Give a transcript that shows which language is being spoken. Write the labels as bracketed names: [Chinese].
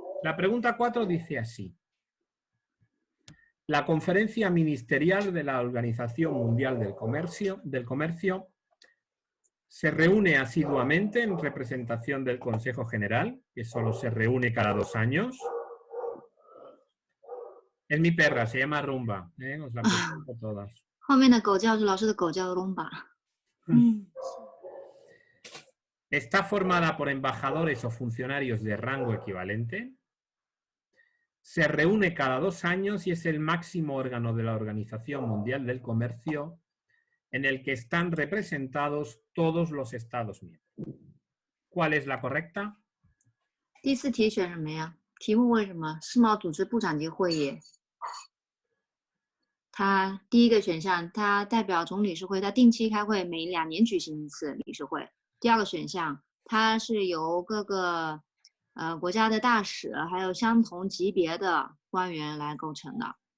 [Spanish] La pregunta 4 dice así. La Conferencia Ministerial de la Organización Mundial del Comercio se reúne asiduamente en representación del Consejo General, que solo se reúne cada 2 años. Es mi perra, se llama Rumba. Os la presento a todas. [Chinese] 后面的狗叫是老师的狗叫 Rumba。 [Spanish] Está formada por embajadores o funcionarios de rango equivalente. Se reúne cada 2 años y es el máximo órgano de la Organización Mundial del Comercio en el que están representados todos los Estados miembros. ¿Cuál es la correcta? [Chinese] 第4题选什么呀？题目问什么？世贸组织部长级会议。它第一个选项，它代表总理事会，它定期开会，每2年举行一次理事会。第二个选项，它是由各个国家的大使还有相同级别的官员来构成的。